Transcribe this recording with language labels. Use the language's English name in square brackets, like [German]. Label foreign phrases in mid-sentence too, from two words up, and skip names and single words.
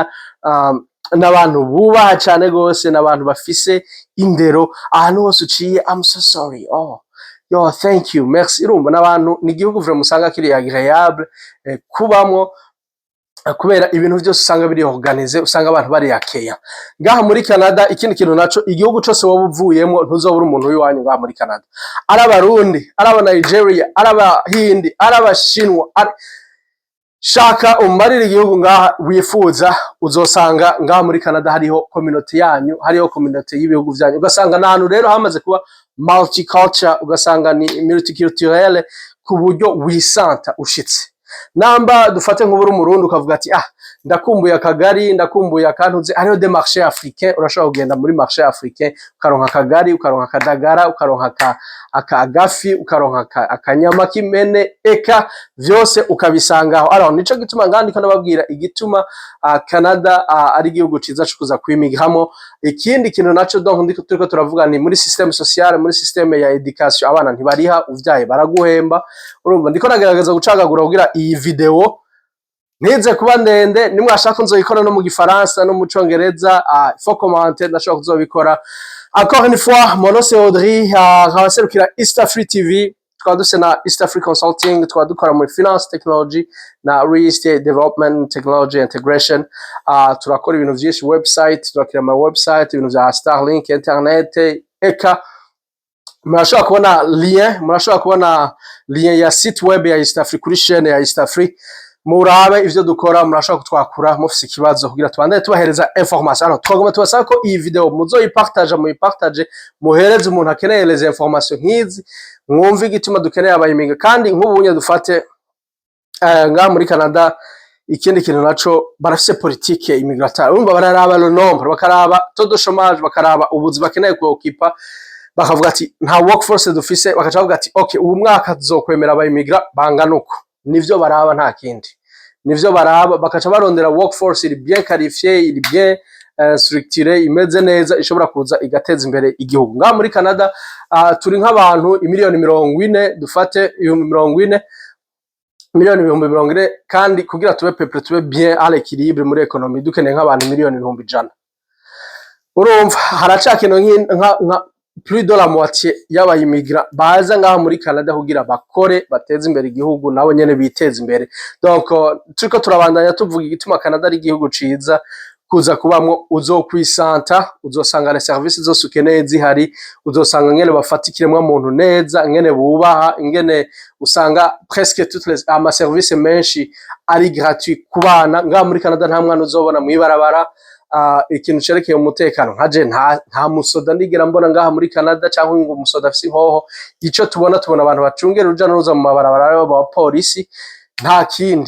[Rundi] N'abantu bubaha cyane gose, n'abantu bafise indero. Ahantu hose uciye [English] I'm so sorry, yo thank you, [Rundi] merci. Urumva n'abantu, ni igihugu vraiment usanga kiri agréable kubamwo, kubera ibintu byose usanga biri organize, usanga abantu bari yakeya. Ngaha muri Canada ikindi kintu naco, igihugu cyose wowe uvuyemo ntuzobura umuntu w'iwanyu ngaha muri Canada. Ari Abarundi, ari Aba Nigeria, ari Abahindi, ari Abashinwa, shaka umarira igihugu ngaha wifuza uzosanga ngaha muri Canada hariho community yanyu, hariho community y'ibihugu vyanyu, ugasanga nahantu rero hamaze kuba multiculture, ugasanga ni multiculturel ku buryo wisanta ushitse. Namba dufate nk'uburi umurundi ukavuga ati ndakumbuye akagari, ndakumbuye akantuze, hariho [French] des marchés africains, [Rundi] urashobora kugenda muri [French] marché africain [Rundi] ukaronka akagari, ukaronka akadagara, ukaronka agafi, ukaronka akanyama k'imene, eka vyose ukabisangaho. Alors nico gituma ngandiko nababwira igituma Canada ari igihugu ciza cyo kuza kwimigramo. Ikindi kintu naco donc ndiko turiko turavuga ni muri [French] système social, [Rundi] muri système ya education, abana ntibariha, uvyaye baraguhemba. Urumva ndiko nagerageza gucagagura kugira iyi video nize kuba ndende, nimwashaka nzoyikora no mu gifaransa no mu congereza, [French] faut commenter, [Rundi] ndashobora kuzobikora. [French] Encore une fois, mon nom c'est Audrey, [Rundi] nkabaserukira EASTAFRI TV, tukaba dufise na EASTAFRI Consulting, tukaba dukora muri [English] finance technology [Rundi] na [English] real estate development technology integration. [Rundi] Turakora ibintu vyinshi, website, turakira ama website, ibintu vya Starlink, internet, eka murashobora kubona lien ya [French] site web [Rundi] ya EASTAFRI kuri chaîne ya EASTAFRI. Murabe ivyo dukora, murashobora kutwakura mufise ikibazo kugira tubandane tubahereza information. Alors twagomba tubasaba ko iyi video muyipartage, muhereze umuntu akeneye [French] les informations [Rundi] nk'izi, mwumve igituma dukeneye abayimiga. Kandi nk'ubunye dufate ngaha muri Canada, ikindi kintu naco barafise [French] politique immigratoire, [Rundi] urumva bararaba [French] le nombre, [Rundi] bakaraba [French] taux de chômage, [Rundi] bakaraba ubuzi bakeneye kuokipa, bakavuga ati nta workforce dufise, bakaca bavuga ati okay, ubu mwaka tuzokwemera abayimigra bangana uko. Nivyo baraba, nta kindi. Nivyo baraba, bakaca barondera workforce iri [French] bien qualifiée, [Rundi] iri [French] bien structurée, [Rundi] imeze neza, ishobora kuza igateza imbere igihugu. Ngaha muri Canada turi nk'abantu imiliyoni 40, dufate 40 miliyoni 40, kandi kugira tube peuple, tube [French] bien à l'équilibre [Rundi] muri economie, dukeneye nk'abantu miliyoni 100. Urumva haracakino nka [French] plus de la moitié [Rundi] y'abayimigra baza ngaha muri Canada kugira bakore, bateze imbere igihugu, nabo nyene biteze imbere. Donc turiko turabandanya tuvuga igituma Canada ari igihugu ciza kuza kubamwo. Uzokwisanta, uzosanga [French] les services [Rundi] zose ukeneye zihari, uzosanga ngene bafatikiremwa muntu neza, ngene bubaha, ngene usanga [French] presque toutes les [Rundi] ama services menshi ari gratuit ku bana. Ngaha muri Canada nta mwana uzobona mwibarabara. Ikintu cerekeye umutekano, nkaje nta musoda ndigera mbona ngaha muri Canada, cyangwa ngo umusoda afise inkoho. Ico tubona abantu bacungera uruja n'uruza mu mabarabara ba polisi, nta kindi.